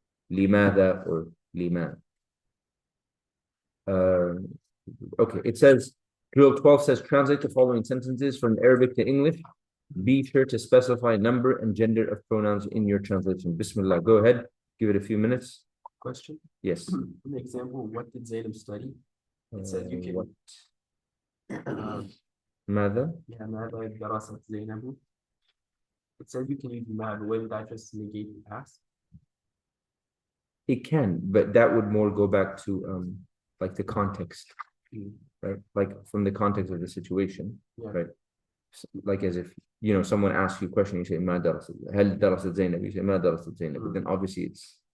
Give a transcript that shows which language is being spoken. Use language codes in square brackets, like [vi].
[en] Limada or lima. Okay, it says, drill 12 says, translate the following sentences from Arabic to English. Be sure to specify number and gender of pronouns in your translation. Bismillah, go ahead. Give it a few minutes. Question? Yes. An example, what did Zainab study? It says you can. What? Um, Mada? [ar] yeah, ماذا درست زينب. [en] It says you can use mad. Wouldn't that just negate the past? It can, but that would more go back to like the context, right? Like from the context of the situation, Yeah. right? Like as if someone asks you a question, you say [ar] ما درست هل درست زينب, [en] you say [ar] ما درست زينب, [en] but then obviously it's